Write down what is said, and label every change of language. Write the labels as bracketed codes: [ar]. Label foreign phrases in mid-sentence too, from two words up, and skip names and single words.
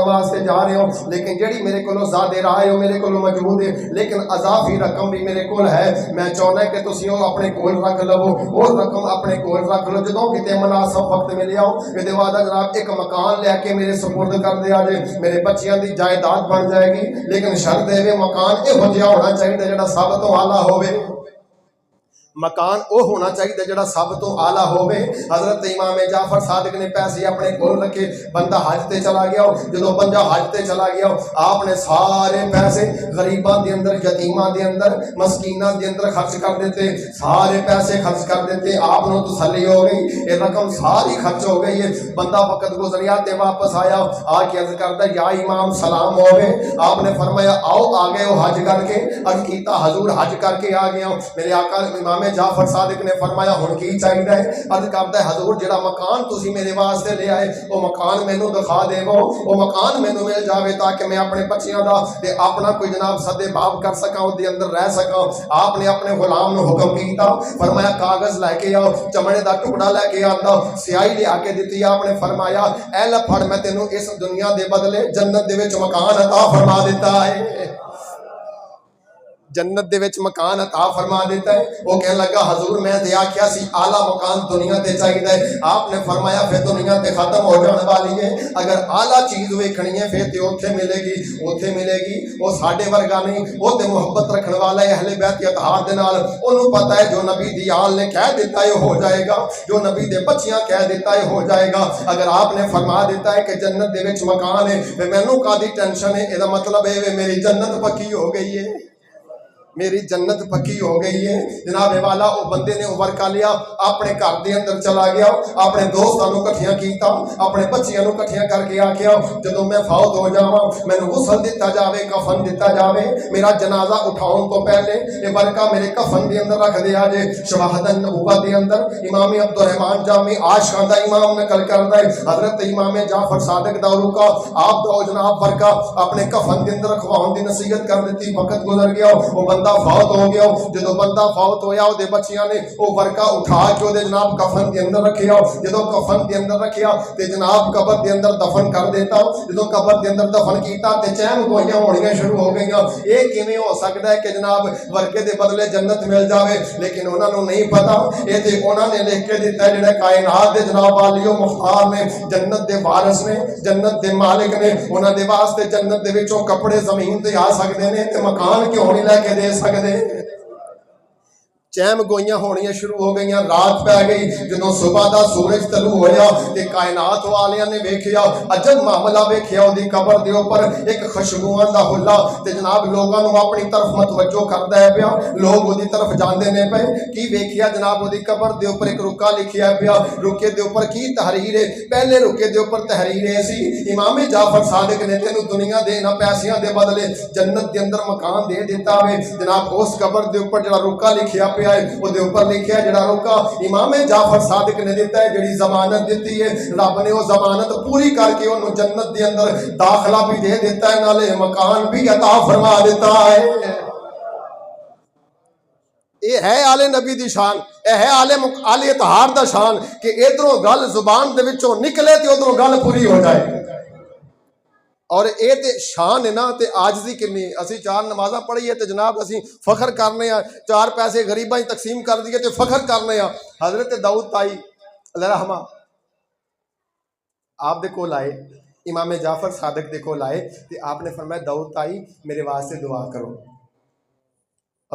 [pa] واسطے جا رہا ہوں، لیکن جڑی میرے کولوں زیادہ راہ ہے میرے کولوں موجود ہے، لیکن اضافی رقم بھی میرے کول ہے، میں چاہنا ہے کہ تسی او اپنے کول رکھ لو، اور رقم اپنے کول رکھ لو، جدوں کتے مناسب وقت ملے آؤ یہ وعدہ جناب ایک مکان لے کے میرے سپرد کر دیا جے، میرے بچیاں دی جائیداد بن جائے گی، لیکن شرط ہے مکان یہ جہا ہونا چاہیے جڑا سب تو اعلیٰ ہوے، مکان او ہونا چاہیے جڑا سب تو اعلیٰ ہوے۔ حضرت امام جعفر صادق نے پیسے اپنے کول رکھے، بندہ حج تے چلا گیا، جدوں بندہ حج تے چلا گیا آپ نے سارے پیسے غریباں دے اندر، یتیماں دے اندر، مسکیناں دے اندر خرچ کر دیتے، سارے پیسے خرچ کر دیتے، آپ نو تسلی ہو گئی، یہ رقم ساری خرچ ہو گئی ہے۔ بندہ وقت گزریا تے واپس آیا، آ کے عرض کردا یا امام سلام ہوے، آپ نے فرمایا آؤ آ گئے ہو حج کر کے؟ عرض کیتا حضور حج کر کے آ گیا۔ میرے آقا امام جعفر صادق نے فرمایا ہن کی چاہیے؟ عرض کرتا ہے حضور جڑا مکان تسی میرے واسطے لے آئے وہ مکان مینوں دکھا دیو، وہ مکان مینوں مل جاوے تاکہ میں اپنے بچیاں دا تے اپنا کوئی جناب سدے باب کر سکاں، او دے اندر رہ سکاں۔ آپ نے اپنے غلام نو حکم کیتا، فرمایا کاغذ لے کے آؤ، چمڑے دا ٹکڑا لے کے آندا، سیاہی لے کے دتی، آپ نے فرمایا اے لے پھڑ میں تینوں اس دنیا دے بدلے جنت دے وچ مکان عطا فرما دیتا ہے، جنت دے وچ مکان عطا فرما دیتا ہے۔ وہ کہنے لگا حضور میں تے آکھیا سی اعلیٰ مکان دنیا تے چاہیے، آپ نے فرمایا پھر دنیا تے ختم ہو جانے والی ہے، اگر اعلیٰ چیز ویکھنی ہے پھر تے اوتھے ملے گی، اوتھے ملے گی، وہ ساڈے ورگا نہیں، وہ تے محبت رکھنے والا ہے اہل بیت اتحاد دے نال، اونوں پتہ ہے جو نبی دی آل نے کہہ دیتا ہے ہو جائے گا، جو نبی دے بچیاں کہہ دیتا ہے ہو جائے گا۔ اگر آپ نے فرما دیتا ہے کہ جنت دے وچ مکان ہے پھر مینوں کادی ٹینشن ہے، اے دا مطلب ہے میری جنت پکی ہو گئی ہے، میری جنت پکی ہو گئی ہے۔ جناب والا او بندے نے ورکا لیا، اپنے گھر دے اندر چلا گیا، اپنے دوستاں نو کٹھیاں کیتا، اپنے بچیاں نو کٹھیاں کر کے آکھیا جدوں میں فوت ہو جاواں مینوں غسل دتا جاوے، کفن دتا جاوے، میرا جنازہ اٹھاؤن تو پہلے یہ ورکا میرے کفن دے اندر رکھ دیا جے۔ شواہد النبوت دے اندر امام عبدالرحمن جامی عاشقاں دا امام نقل کردا ہے، حضرت امام جعفر صادق دا رکا آپ دا جناب ورکا اپنے کفن دے اندر رکھواؤن دی نصیحت کر دیتی، وقت گزر گیا، وہ بندہ فوت ہو گیا، جدو بندہ فوت ہویا او دے بچیاں نے او ورکا اٹھا کے او دے جناب کفن دے اندر رکھیا، جدو کفن دے اندر رکھیا تے جناب قبر دے اندر دفن کر دیتا، جدو قبر دے اندر دفن کیتا تے چہم گوئیاں ہونیاں شروع ہو گئیاں، اے کیویں ہو سکدا ہے کہ جناب ورکے دے بدلے جنت مل جاوے؟ لیکن انہاں نوں نہیں پتا، اے تے انہاں نے لکھ کے دتا ہے جڑے کائنات دے جناب والیو مختار نے، جنت دے وارث نے، جنت دے مالک نے، انہاں دے واسطے جنت دے وچوں کپڑے زمین تے آ سکدے نے تے مکان کیوں نہیں لے کے دے سکدے؟ چہم گوئیاں ہونیاں شروع ہو گئیاں، رات پہ گئی، جدوں صبح دا سورج طلوع ہویا تے کائنات والیاں نے ویکھیا عجب معاملہ ویکھیا، اودی قبر دے اوپر ایک خوشبواں دا حلہ تے جناب لوگاں نوں اپنی طرف متوجہ کردا ہے پیا، لوگ اودی طرف جاندے نے پے، کی ویکھیا جناب اودی قبر دے اوپر ایک رکا لکھیا پیا، رکے دے اوپر کی تحریر ہے؟ پہلے رکے دے اوپر تحریر ہے سی امام جعفر صادق نے تینوں دنیا دے نہ پیسیاں دے بدلے جنت دے اندر مکان دے دیتا وے۔ جناب اس قبر دے اوپر جڑا رکا لکھیا پیا وہ دے اوپر لکھیا جڑا رکا امام جعفر صادق نے دیتا ہے، جڑی ضمانت دیتی ہے رب نے وہ ضمانت پوری کر کے انہوں جنت دے اندر داخلہ بھی دے دیتا ہے، نالے مکان بھی عطا فرما دیتا ہے۔ یہ ہے آل نبی دی شان، یہ ہے آل اطہار دا شان کہ ادھروں گل زبان دے وچوں نکلے تے ادھروں گل پوری ہو جائے۔ اور اے تے شان ہے نا تے عاجزی کنی، اسی چار نمازاں پڑھیے تے جناب اسی فخر کرنے ہیں، چار پیسے غریباں تقسیم کر دیے تے فخر کرنے ہیں۔ حضرت داؤد تائی [ar] علیہ رحمہ [pa] آپ دے کول آئے، امام جعفر صادق دے کول آئے تے آپ نے فرمایا داؤد تائی میرے واسطے دعا کرو۔